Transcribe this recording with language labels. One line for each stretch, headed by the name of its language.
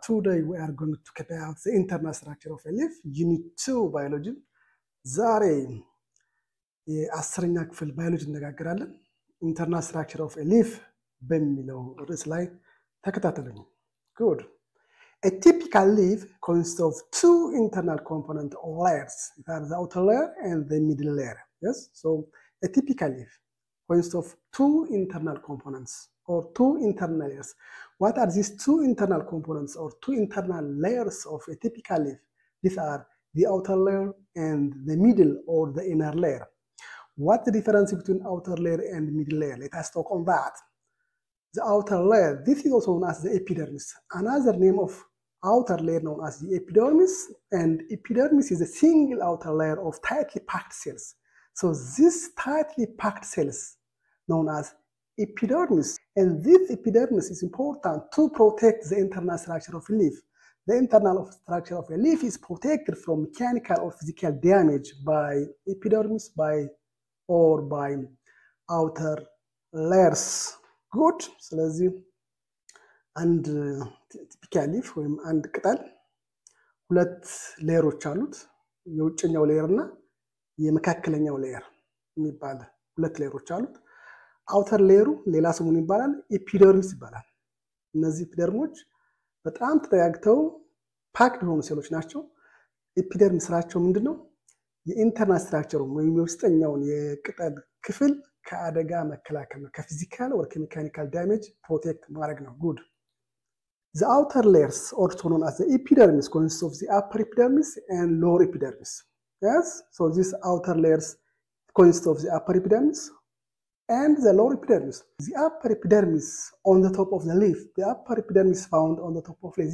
English: Today we are going to talk about the internal structure of a leaf, Unit 2 Biology.
Amharic: ዛሬ የአስረኛ ክፍል ባዮሎጂ እንነጋገራለን።
English: Internal structure of a leaf
Amharic: በሚለው ርዕስ ላይ ተከታተሉኝ.
English: Good. A typical leaf consists of two internal component or layers. It are the outer layer and the middle layer. Yes, so a typical leaf consists of two internal components or two internal layers. What are these two internal components or two internal layers of a typical leaf? These are the outer layer and the middle or the inner layer. What's the difference between outer layer and middle layer? Let us talk on that. The outer layer, this is also known as the epidermis. Another name of outer layer known as the epidermis, and epidermis is a single outer layer of tightly packed cells. So this tightly packed cells known as epidermis, and this epidermis is important to protect the internal structure of a leaf. The internal structure of a leaf is protected from mechanical or physical damage by epidermis or by outer layers. Good.
Amharic: ስለዚህ አንድ ቲፒካል ሊፍ ወይም አንድ ቅጠል ሁለት ሌየሮች አሉት። የውጭኛው ሌየር እና የመካከለኛው ሌየር የሚባል ሁለት ሌየሮች አሉት። አውተር ሌየሩ ሌላ ስሙ ይባላል ኤፒደርሚስ ይባላል። እነዚህ ኤፒደርሞች በጣም ተጠጋግተው ፓክድ ሆኑ ሴሎች ናቸው። ኤፒደርሚስ ስራቸው ምንድነው? የኢንተርናል ስትራክቸሩ ወይም የውስጠኛውን የቅጠል ክፍል ከአደጋ መከላከል ነው። ከፊዚካል
English: or chemical damage protect
Amharic: ማድረግ ነው።
English: Good. The outer layers, also known as the epidermis, consists of the upper epidermis and lower epidermis. Yes, so these outer layers consist of the upper epidermis and the lower epidermis. The upper epidermis on the top of the leaf. The upper epidermis found on the top of the leaf.